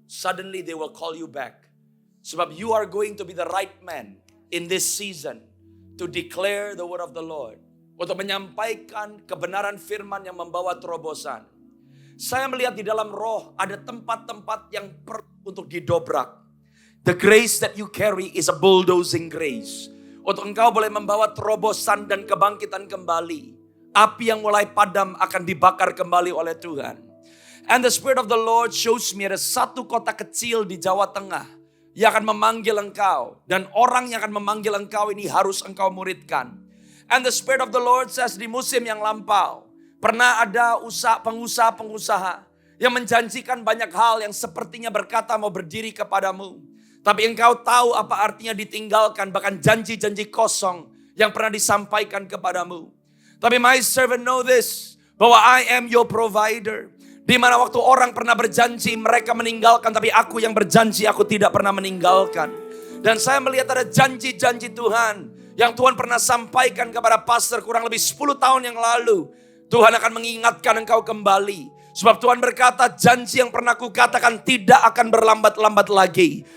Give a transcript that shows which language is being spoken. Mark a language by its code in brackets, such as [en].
[en] Suddenly they will call you back. [id] Sebab [en] you are going to be the right man in this season to declare the word of the Lord. [id] Untuk menyampaikan kebenaran firman yang membawa terobosan. Saya melihat di dalam roh ada tempat-tempat yang perlu untuk didobrak. [en] The grace that you carry is a bulldozing grace. [id] Untuk engkau boleh membawa terobosan dan kebangkitan kembali. Api yang mulai padam akan dibakar kembali oleh Tuhan. [en] And the Spirit of the Lord shows me [id] ada satu kota kecil di Jawa Tengah yang akan memanggil engkau. Dan orang yang akan memanggil engkau ini harus engkau muridkan. [en] And the Spirit of the Lord says [id] di musim yang lampau, pernah ada pengusaha-pengusaha yang menjanjikan banyak hal yang sepertinya berkata mau berdiri kepadamu. Tapi engkau tahu apa artinya ditinggalkan, bahkan janji-janji kosong yang pernah disampaikan kepadamu. Tapi [en] my servant know this, [id] bahwa [en] I am your provider. [id] Di mana waktu orang pernah berjanji mereka meninggalkan, tapi aku yang berjanji aku tidak pernah meninggalkan. Dan saya melihat ada janji-janji Tuhan yang Tuhan pernah sampaikan kepada pastor kurang lebih 10 tahun yang lalu. Tuhan akan mengingatkan engkau kembali. Sebab Tuhan berkata, janji yang pernah kukatakan tidak akan berlambat-lambat lagi.